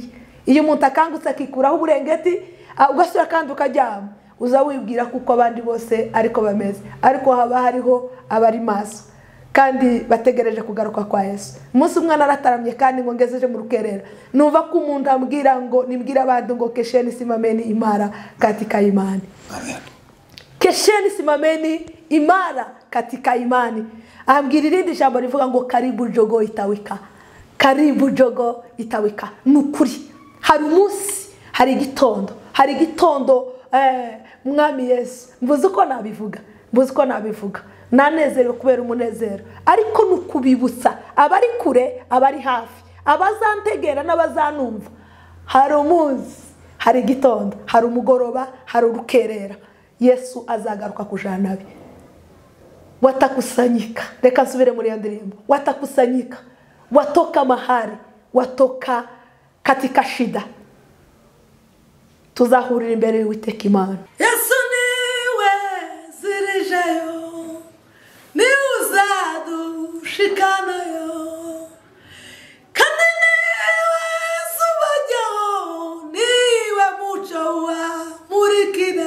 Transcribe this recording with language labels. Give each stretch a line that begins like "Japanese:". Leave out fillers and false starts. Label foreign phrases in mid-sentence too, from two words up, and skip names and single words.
Kinyarwanda: Iyo umuntu akangutse akikuraho uburengeti ugasura kandi ukaryama, uzawibwira kuko abandi bose ariko bameze. Ariko haba hariho abari maso kandi bategereje kugaruka kwa Yesu. Umunsi umwana arataramye kandi ngo ngezeje mu rukerera, numva ko umuntu ambwira ngo nimbwira abantu ngo
Swahili: kesheni simameni imara katika imani.
Kinyarwanda: Amen.
Swahili: Kesheni simameni imara katika imani.
Kinyarwanda: Ambwira irindi jambo rivuga ngo
Swahili: karibu jogo itawika, karibu jogo itawika.
Kinyarwanda: Nukuri hari umunsi, hari igitondo mwami Yesu. Mvuze uko nabivuga, nanezerewe kubera umunezero, ariko nukubibutsa abari kure abari hafi, abazantegera n'abazanumva. Hari umunsi hari igitondo, hari umugoroba, hari urukerera. Yesu azagaruka kujana nabi. Watakusanyika, reka nsubire muri iyo ndirimbo.
Swahili: Watakusanyika, watoka mahali, watoka katika shida.
Kinyarwanda: Tuzahurira imbere y'Uwiteka Imana. Yesu niwe zirijayo, niwe uzadushikanayo, kandi niwe zubajyaho, niwe muco wamurikira.